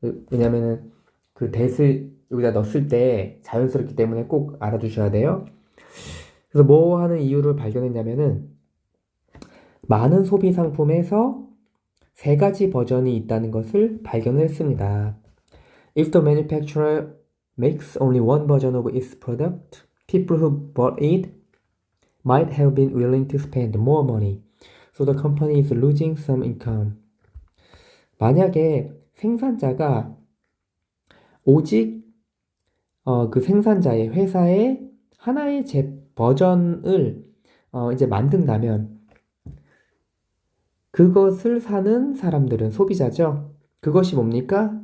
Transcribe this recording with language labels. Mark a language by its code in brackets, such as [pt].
[ko] 왜냐면은 그 that을 여기다 넣었을 때 자연스럽기 때문에 꼭 알아두셔야 돼요. 그래서 뭐 하는 이유를 발견했냐면은 많은 소비 상품에서 세 가지 버전이 있다는 것을 발견을 했습니다. [en] If the manufacturer makes only one version of its product, people who bought it might have been willing to spend more money, so the company is losing some income. [ko] 만약에 생산자가 오직 그 생산자의 회사의 하나의 버전을 이제 만든다면 그것을 사는 사람들은 소비자죠. 그것이 뭡니까?